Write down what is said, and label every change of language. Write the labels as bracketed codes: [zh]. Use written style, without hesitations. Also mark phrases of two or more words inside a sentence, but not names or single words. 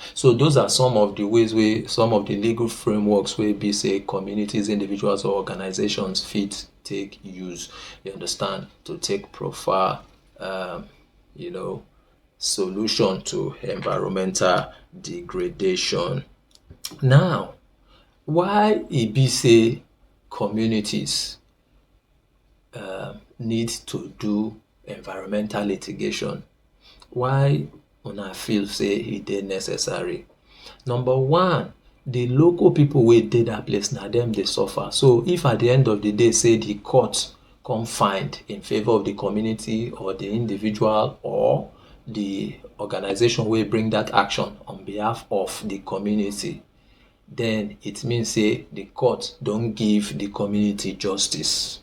[pcm] So those are some of the ways some of the legal frameworks wey be say communities, individuals, or organizations fit take use, you understand, to take profile solution to environmental degradation. Now, why e be say communities need to do environmental litigation? Why una feel say e dey necessary? Number one, the local people wey dey that place, na dem dey suffer. So if at the end of the day say the court come find in favor of the community or the individual or the organization wey bring that action on behalf of the community, then it means say the court don give the community justice.